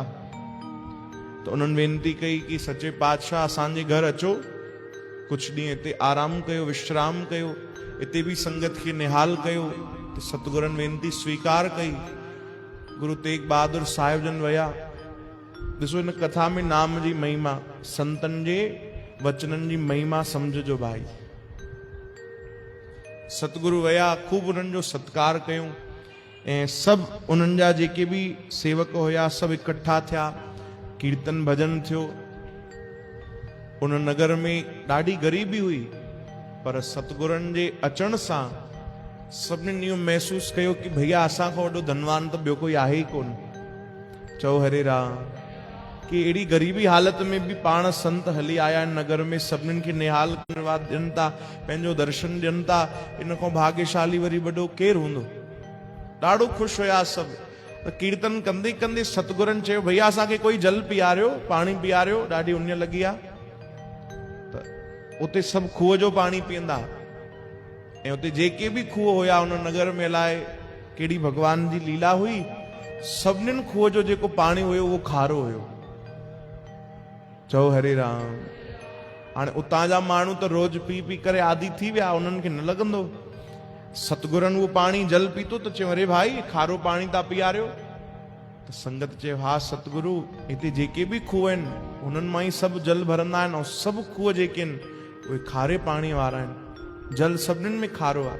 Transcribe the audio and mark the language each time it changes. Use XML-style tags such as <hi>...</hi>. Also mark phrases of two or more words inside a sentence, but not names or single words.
<sd>त उन्हनि वेनती कई कि सचे पातशाह असांजे घर अचो, कुझु ॾींहं हिते आराम कयो, विश्राम कयो, हिते बि संगत खे निहाल कयो। त सतगुरनि वेनती स्वीकार कई। गुरु तेग बहादुर साहिब जन विया। ॾिसो हिन कथा में नाम जी महिमा, संतनि जे वचननि जी महिमा सम्झजो भाई। सतगुरु विया, खूब उन्हनि जो सत्कार कयूं ऐं सभु उन्हनि जा जेके बि सेवक हुया सभु इकट्ठा थिया, कीर्तन भजन थियो। उन नगर में ॾाढी ग़रीबी हुई, पर सतगुरनि जे अचण सां सभिनीनि इहो महसूस कयो कि भैया असां खां वॾो धनवान त ॿियो कोई आहे ई कोन। चओ हरे राम। कि अहिड़ी ग़रीबी हालत में बि पाण संत हली आया आहिनि नगर में, सभिनीनि खे निहाल ॾियनि था, पंहिंजो दर्शन ॾियनि था। इन खां भाग्यशाली वरी वॾो केरु हूंदो। ॾाढो ख़ुशि हुया सभु। त कीर्तन कंदे कंदे सतगुरनि चयो भैया असांखे कोई जल पीआरियो, पाणी पीआरियो, ॾाढी उञ लॻी आहे। त उते सभु खूह जो पाणी पीअंदा ऐं उते जेके बि खूह हुया उन नगर में अलाए कहिड़ी भगवान जी लीला हुई, सभिनीनि खूह जो जेको पाणी हुयो उहो खारो हुयो। चओ हरे राम। हाणे उतां जा माण्हू त रोज पी पी करे आदी थी विया, उन्हनि खे न लॻंदो। सतगुरनि उहो पाणी जल पीतो त चयो अरे भाई खारो पाणी था पीआरियो। त संगत चयो हा सतगुरु, हिते जेके बि खूह आहिनि उन्हनि मां ई सभु जल भरंदा आहिनि, ऐं सभु खूह जेके आहिनि उहे खारे पाणी वारा आहिनि, जल सभिनीनि में खारो आहे।</sd>